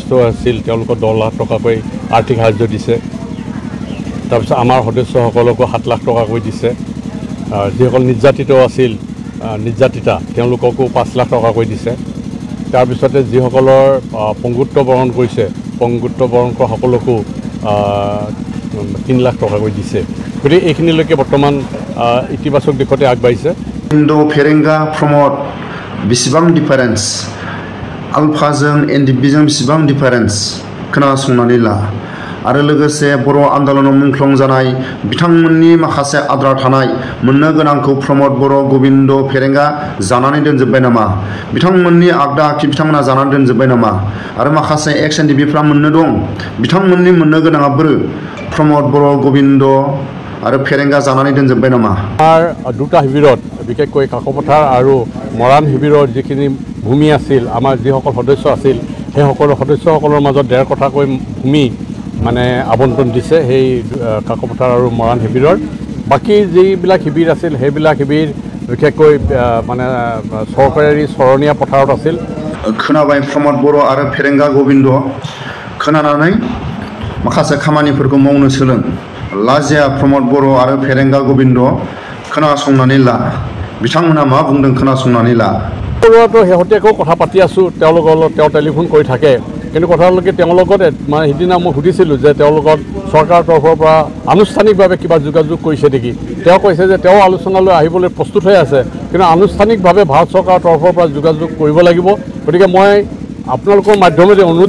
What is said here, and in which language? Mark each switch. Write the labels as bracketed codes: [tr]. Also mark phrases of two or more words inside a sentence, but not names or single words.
[as] নিৰ্দিষ্ট আছিল তেওঁলোকক 10 লাখ টকাকৈ আৰ্থিক সাহায্য দিছে তাৰপিছত আমাৰ সদস্যসকলকো 7 লাখ টকাকৈ দিছে যিসকল নিৰ্যাতিত আছিল নিৰ্যাতিতা তেওঁলোককো 5 লাখ টকাকৈ দিছে তাৰপিছতে যিসকলৰ পংগুত্ব বৰণ কৰিছে পংগুত্ব বৰণ কৰা সকলকো 3 লাখ টকাকৈ দিছে গতিকে এইখিনিলৈকে বৰ্তমান ইতিবাচক দিশতে আগবাঢ়িছে [brx] ইণ্ডো फेरेंगा प्रमोट बेसेबां डिफारेन्स आलफाजों एनडिएफबिजों बेसेबां डिफारेन्स खोनासंनानै ला आरो लोगोसे बर' आन्दोलनाव मुंख्लं जानाय बिथांमोननि माखासे आद्रा थानाय मोननो गोनांखौ प्रमोद बर' गोविन्द फेरेंगा जानानै दोनजोबबाय नामा बिथांमोननि आगदा आखि बिथांमोना जानानै दोनजोबबाय नामा आरो माखासे एक्स एनडिएफबिफ्रा मोननो दं बिथांमोननि मोननो गोनाङा बोरो प्रमोद बर' गोविन्द आरो फेरेंगा जानानै दोनजोबबाय नामा [as] आर दुटा शिबिৰত বিশেষকৈ কাকপথাৰ আৰু মৰাণ শিবিৰৰ যিখিনি ভূমি আছিল আমাৰ যিসকল সদস্য আছিল সেই সকলো সদস্যসকলৰ মাজত 1.5 কঠাকৈ ভূমি মানে আবণ্টন দিছে সেই কাকপথাৰ আৰু মৰাণ শিবিৰৰ বাকি যিবিলাক শিবিৰ আছিল সেইবিলাক শিবিৰ বিশেষকৈ মানে চৰকাৰী চৰণীয়া পথাৰত আছিল [brx] खोनाबाय प्रमोद बर' आरो फेरेंगा गोविन्द खोनानानै माखासे खामानिफोरखौ मावनो सोलों लाजिया प्रमोद बर' आरो फेरेंगा गोविन्द खोनासंनानै ला बिथांमोना मा बुंदों खोनासंनानै ला [as] তো শেহতীয়াকৈ কথা পাতি আছোঁ তেওঁলোকৰ লগত তেওঁ টেলিফোন কৰি থাকে কিন্তু কথালৈকে তেওঁৰ লগত মানে সিদিনা মই সুধিছিলোঁ যে তেওঁৰ লগত চৰকাৰৰ তৰফৰ পৰা আনুষ্ঠানিকভাৱে কিবা যোগাযোগ কৰিছে নেকি তেওঁ কৈছে যে তেওঁ আলোচনালৈ আহিবলৈ প্ৰস্তুত হৈ আছে কিন্তু আনুষ্ঠানিকভাৱে ভাৰত চৰকাৰৰ তৰফৰ পৰা যোগাযোগ কৰিব লাগিব গতিকে মই আপোনালোকৰ মাধ্যমেৰে অনুৰোধ